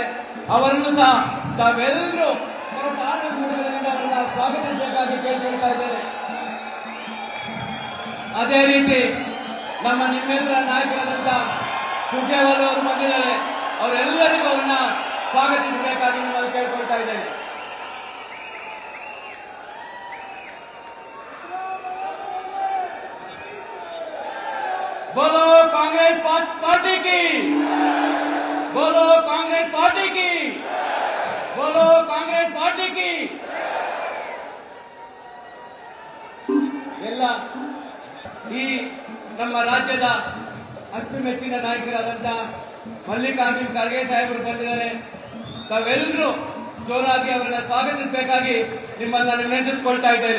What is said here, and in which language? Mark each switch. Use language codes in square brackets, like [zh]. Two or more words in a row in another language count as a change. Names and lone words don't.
[kn] ಅವರನ್ನು ಸಹ ತಾವೆಲ್ಲರೂ ಕರತಾಡನ ಮೂಲಗಳಿಂದ ಅವರನ್ನ ಸ್ವಾಗತಿಸಬೇಕಾಗಿ ಕೇಳಿಕೊಳ್ತಾ ಇದ್ದೇನೆ. ಅದೇ ರೀತಿ ನಮ್ಮ ನಿಮ್ಮೆಲ್ಲರ ನಾಯಕರಾದಂಥ ಸುರ್ಜೇವಾಲ ಅವರು ಬಂದಿದ್ದಾರೆ. ಅವರೆಲ್ಲರಿಗೂ ಅವರನ್ನ ಸ್ವಾಗತಿಸಬೇಕಾಗಿ ನಿಮ್ಮಲ್ಲಿ ಕೇಳ್ಕೊಳ್ತಾ ಇದ್ದೇನೆ. [hi] बोलो कांग्रेस पार्टी की, बोलो कांग्रेस पार्टी की, बोलो कांग्रेस पार्टी की. [kn] ಎಲ್ಲ ಈ ನಮ್ಮ ರಾಜ್ಯದ ಅಚ್ಚುಮೆಚ್ಚಿನ ನಾಯಕರಾದಂಥ ಮಲ್ಲಿಕಾರ್ಜುನ್ ಖರ್ಗೆ ಸಾಹೇಬರು ಬಂದಿದ್ದಾರೆ. ತಾವೆಲ್ಲರೂ ಜೋರಾಗಿ ಅವರನ್ನ ಸ್ವಾಗತಿಸಬೇಕಾಗಿ ನಿಮ್ಮನ್ನ ವಿನಂತಿಸಿಕೊಳ್ತಾ ಇದ್ದೇನೆ.